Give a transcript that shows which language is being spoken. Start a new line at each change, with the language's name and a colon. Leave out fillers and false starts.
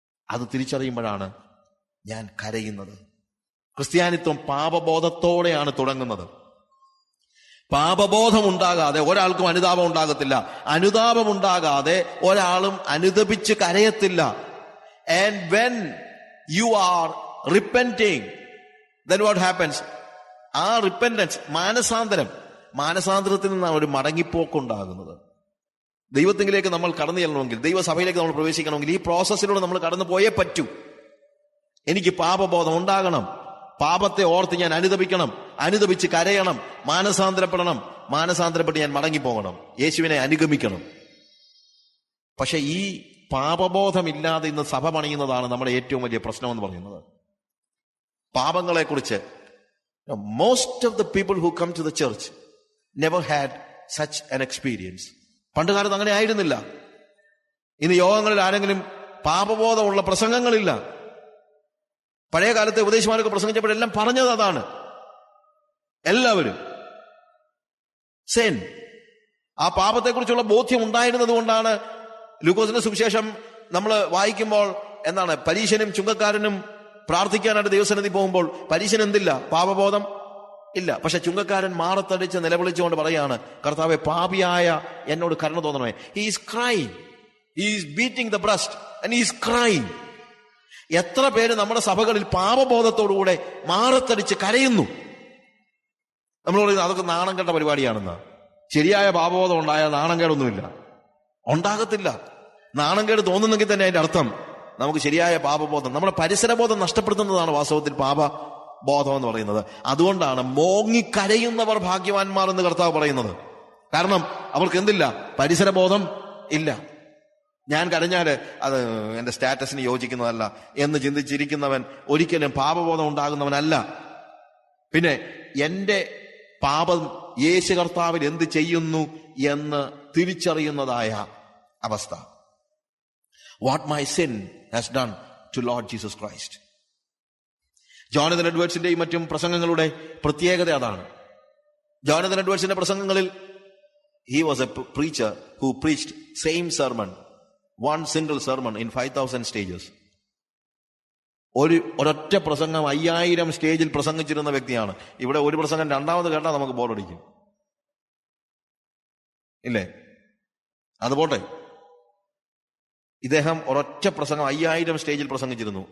Malayalam: അത് തിരിച്ചറിയുമ്പോഴാണ് ഞാൻ കരയുന്നത്. ക്രിസ്ത്യാനിത്വം പാപബോധത്തോടെയാണ് തുടങ്ങുന്നത്. പാപബോധം ഉണ്ടാകാതെ ഒരാൾക്കും അനുതാപം ഉണ്ടാകത്തില്ല. അനുതാപം ഉണ്ടാകാതെ ഒരാളും അനുതപിച്ച് കരയത്തില്ല.
English: And when you are repenting, then what happens?
Malayalam: ആ റിപ്പന്റൻസ്, മാനസാന്തരത്തിൽ നിന്നാണ് ഒരു മടങ്ങിപ്പോക്കുണ്ടാകുന്നത്. ദൈവത്തിലേക്ക് നമ്മൾ കടന്നു ചെല്ലണമെങ്കിൽ, ദൈവസഭയിലേക്ക് നമ്മൾ പ്രവേശിക്കണമെങ്കിൽ ഈ പ്രോസസ്സിലൂടെ നമ്മൾ കടന്നു പോയേ പറ്റൂ. എനിക്ക് പാപബോധം ഉണ്ടാകണം, പാപത്തെ ഓർത്ത് ഞാൻ അനുതപിക്കണം, അനുതപിച്ച് കരയണം, മാനസാന്തരപ്പെട്ട് ഞാൻ മടങ്ങിപ്പോകണം, യേശുവിനെ അനുഗമിക്കണം. പക്ഷെ ഈ പാപബോധമില്ലാതെ ഇന്ന് സഭ പണിയുന്നതാണ് നമ്മുടെ ഏറ്റവും വലിയ പ്രശ്നമെന്ന് പറയുന്നത്. പാപങ്ങളെ കുറിച്ച്
English: most of the people who come to the church never had such an experience.
Malayalam: പണ്ട് കാലത്ത് അങ്ങനെ ആയിരുന്നില്ല. ഇന്ന് യോഗങ്ങളിൽ ആരെങ്കിലും പാപബോധമുള്ള പ്രസംഗങ്ങളില്ല. പഴയ കാലത്തെ ഉപദേശിമാരൊക്കെ പ്രസംഗിച്ചപ്പോഴെല്ലാം പറഞ്ഞത് അതാണ്. എല്ലാവരും സെൻ ആ പാപത്തെക്കുറിച്ചുള്ള ബോധ്യം ഉണ്ടായിരുന്നത് കൊണ്ടാണ് ലൂക്കോസിന്റെ സുവിശേഷം നമ്മൾ വായിക്കുമ്പോൾ എന്താണ്, പരീശനും ചുങ്കക്കാരനും പ്രാർത്ഥിക്കാനായിട്ട് ദൈവസന്നിധി പോകുമ്പോൾ പരീശന് എന്തില്ല? പാപബോധം ഇല്ല. പക്ഷെ ചുങ്കക്കാരൻ മാറത്തടിച്ച് നിലവിളിച്ചുകൊണ്ട് പറയാണ്, കർത്താവെ പാപിയായ എന്നോട് കരുണ തോന്നണമേ.
English: He is crying. He is beating the breast and he is crying.
Malayalam: എത്ര പേര് നമ്മുടെ സഭകളിൽ പാപബോധത്തോടുകൂടെ മാറത്തടിച്ച് കരയുന്നു. നമ്മൾ പറയുന്നത് അതൊക്കെ നാണം കെട്ട പരിപാടിയാണെന്ന്. ശരിയായ പാപബോധം ഉണ്ടായാൽ നാണം കേടൊന്നുമില്ല, ഉണ്ടാകത്തില്ല. നാണം കേട് തോന്നുന്നെങ്കിൽ തന്നെ അതിന്റെ അർത്ഥം നമുക്ക് ശരിയായ പാപബോധം, നമ്മുടെ പരിസരബോധം നഷ്ടപ്പെടുത്തുന്നതാണ് വാസ്തവത്തിൽ പാപബോധം എന്ന് പറയുന്നത്. അതുകൊണ്ടാണ് മോങ്ങിക്കരയുന്നവർ ഭാഗ്യവാന്മാർ എന്ന് കർത്താവ് പറയുന്നത്. കാരണം അവർക്ക് എന്തില്ല? പരിസരബോധം ഇല്ല. ഞാൻ കരഞ്ഞാല് അത് എന്റെ സ്റ്റാറ്റസിന് യോജിക്കുന്നതല്ല എന്ന് ചിന്തിച്ചിരിക്കുന്നവൻ ഒരിക്കലും പാപബോധം ഉണ്ടാകുന്നവനല്ല. പിന്നെ എന്റെ പാപം യേശു കർത്താവിൽ എന്ത് ചെയ്യുന്നു എന്ന് തിരിച്ചറിയുന്നതായ അവസ്ഥ.
English: What my sin has done to Lord Jesus Christ.
Malayalam: ജോണതൻ എഡ്വേർഡ്സിന്റെയും മറ്റും പ്രസംഗങ്ങളുടെ പ്രത്യേകത അതാണ്. ജോണതൻ എഡ്വേർഡ്സിന്റെ പ്രസംഗങ്ങളിൽ
English: he was a preacher who preached same sermon, one single sermon in 5,000 stages.
Malayalam: ഒരൊറ്റ പ്രസംഗം 5000 സ്റ്റേജിൽ പ്രസംഗിച്ചിരുന്ന വ്യക്തിയാണ്. ഇവിടെ ഒരു പ്രസംഗം രണ്ടാമത് കേട്ടാൽ നമുക്ക് ബോറടിക്കും, ഇല്ലേ? അതുപോട്ടെ, ഇദ്ദേഹം ഒരൊറ്റ പ്രസംഗം 5000 സ്റ്റേജിൽ പ്രസംഗിച്ചിരുന്നു.